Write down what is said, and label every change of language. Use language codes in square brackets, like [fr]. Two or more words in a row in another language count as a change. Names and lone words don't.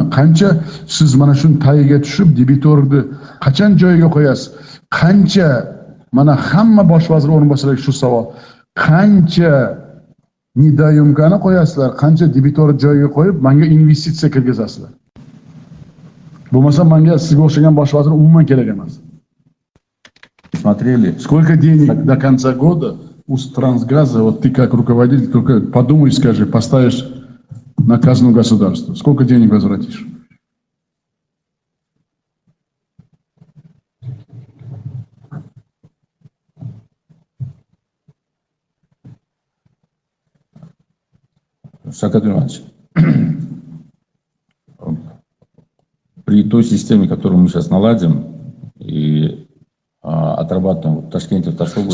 [uz] Qancha siz mana shuni tagiga tushib, debitorni qachon joyiga qo'yasiz? Qancha, mana hamma bosh vazir o'rinbosariga shu savol. Qancha nidayumkani qo'yasizlar, qancha debitor joyiga qo'yib, menga investitsiya kirgizasizlar. Bo'lmasa menga sizga o'xshagan bosh vazir umuman kerak emas. [ru] Смотрели. Сколько денег до конца года у Трансгаза, вот ты как руководитель, только подумай, скажи, поставишь на казну государства. Сколько денег возвратишь? Шавкат Иванович, при той системе, которую мы сейчас наладим и отрабатываем в Ташкенте, в Ташкенте.